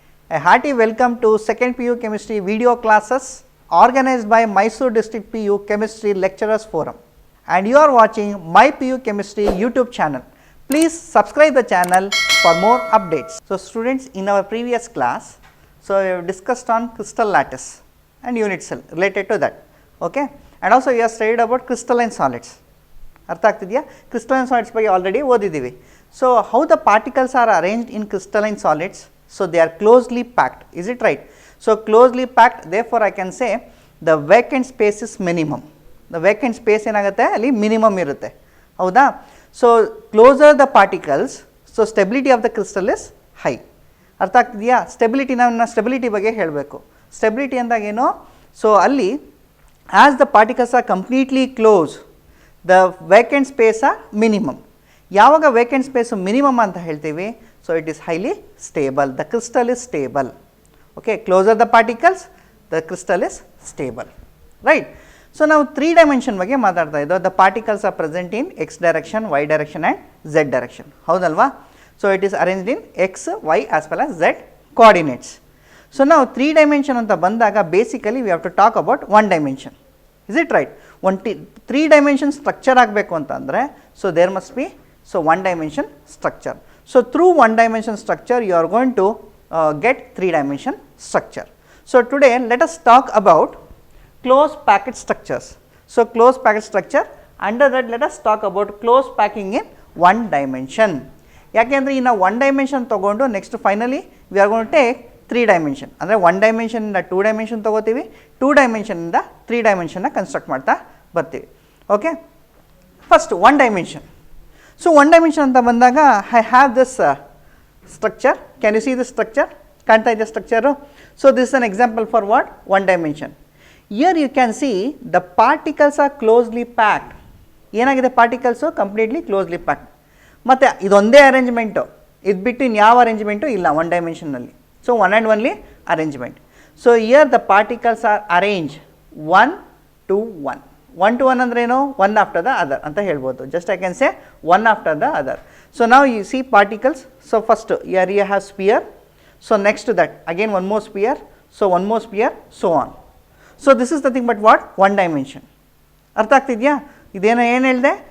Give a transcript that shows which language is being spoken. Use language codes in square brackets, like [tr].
[en] A hearty welcome to second PU Chemistry video classes organized by Mysore District PU Chemistry Lecturers Forum, and you are watching My PU Chemistry YouTube channel. Please subscribe the channel for more updates. So students, in our previous class, so we have discussed on crystal lattice and unit cell related to that, okay, and also we have studied about crystalline solids. [kn] ಅರ್ಥ ಆಗ್ತಿದೆಯಾ? [en] crystalline solids [kn] ಬಗ್ಗೆ already ಓದಿದ್ದೀವಿ. [en] So how the particles are arranged in crystalline solids? So they are closely packed. Is it right? So closely packed, therefore I can say the vacant space is minimum. The vacant space [kn] ಏನಾಗುತ್ತೆ ಅಲ್ಲಿ [en] minimum [kn] ಇರುತ್ತೆ, ಹೌದಾ? [en] So closer the particles, so stability of the crystal is high. [kn] ಅರ್ಥ ಆಗ್ತಿದೆಯಾ? Stability, ನಾನು stability ಬಗ್ಗೆ ಹೇಳಬೇಕು. Stability ಅಂದಾಗೇನು? [en] So ಅಲ್ಲಿ as the particles are completely close, the vacant space are minimum. [kn] ಯಾವಾಗ [en] vacant space minimum [kn] ಅಂತ ಹೇಳ್ತೀವಿ, [en] so it is highly stable, the crystal is stable. Okay, closer the particles, the crystal is stable, right? [kn] So ನಾವು 3 dimension ಬಗ್ಗೆ ಮಾತಾಡ್ತಾ ಇದ್ದೋ. [en] the particles are present in x direction, y direction and z direction, [kn] ಹೌದಲ್ವಾ? [en] so it is arranged in x, y as well as z coordinates. so [kn] ನಾವು [en] 3 dimension [kn] ಅಂತ ಬಂದಾಗ [en] basically we have to talk about 1 dimension. is it right? 3 dimension structure [kn] ಆಗಬೇಕು ಅಂತಂದರೆ, [en] so there must be 1 dimension structure. so through 1 dimension structure you are going to get 3 dimension structure. so today let us talk about closed packet structures. so closed packet structure, under that let us talk about closed packing in 1 dimension. [kn] ಯಾಕೆಂದರೆ ಇನ್ನು [en] 1 dimension [kn] ತಗೊಂಡು [en] Next finally we are going to take 3 dimension. [kn] ಅಂದರೆ 1 dimension ಇಂದ 2 dimension ತಗೋತೀವಿ, 2 dimension ಇಂದ 3 dimension construct ಮಾಡ್ತಾ ಬರ್ತೀವಿ. [en] Okay, first 1 dimension. So 1 dimension [kn] ಅಂತ ಬಂದಾಗ [en] I have this structure. Can you see this structure? [kn] ಕಾಣ್ತಾ ಇದೆ structure? [en] So this an example for what? 1 dimension. Here you can see the particles are closely packed. [kn] ಏನಾಗಿದೆ? Particles [en] Completely closely packed. [kn] ಮತ್ತು ಇದೊಂದೇ arrangement, ಇದು ಬಿಟ್ಟು ಇನ್ಯಾವ arrangement ಇಲ್ಲ 1 dimensionನಲ್ಲಿ. [en] So, one and only arrangement. So, here the particles are arranged 1 to 1. 1 to 1 [kn] andre eno? [en] One after the other [kn] anta helbodu. [en] Just I can say one after the other. So, now you see particles. So, first here you have sphere. So, next to that again one more sphere. So, one more sphere, so on. So, this is the thing, but what? 1 dimension. [kn] ಅರ್ಥ ಆಗ್ತಿದೆಯಾ? ಇದೇನೋ ಏನು ಹೇಳಿದೆ?